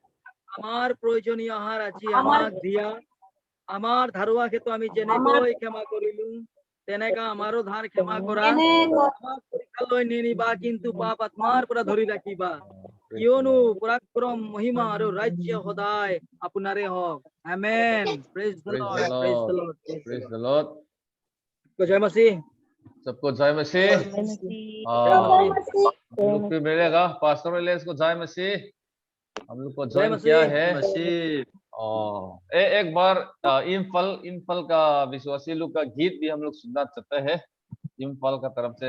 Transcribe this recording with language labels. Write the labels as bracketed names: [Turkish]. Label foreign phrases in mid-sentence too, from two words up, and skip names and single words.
[Assamese] আমাৰ প্ৰয়োজনীয় আহাৰ আজি আমাক দিয়া, আমাৰ ধাৰুৱা ক্ষেত্ৰ আমি যেনেকৈ ক্ষমা কৰিলো তেনেকা আমাৰো ধাৰ ক্ষমা কৰা। আমাক পৰীক্ষালৈ নিনিবা, কিন্তু পাপ আত্মাৰ পৰা ধৰি ৰাখিবা, কিয়নো পৰাক্ৰম মহিমা আৰু ৰাজ্য সদায় আপোনাৰে হওক। [English] Amen. Praise the Lord, praise the Lord, Praise the Lord. [Hindi] जय मसीह। सबको जय मसीह। हम लोग फिर मिलेगा। पास्टर ने इसको जय मसीह हम लोग को ज्वाइन किया है। एक बार इम्फल का विश्वासी लोग का गीत भी हम लोग सुनना चाहते हैं इम्फल का तरफ से।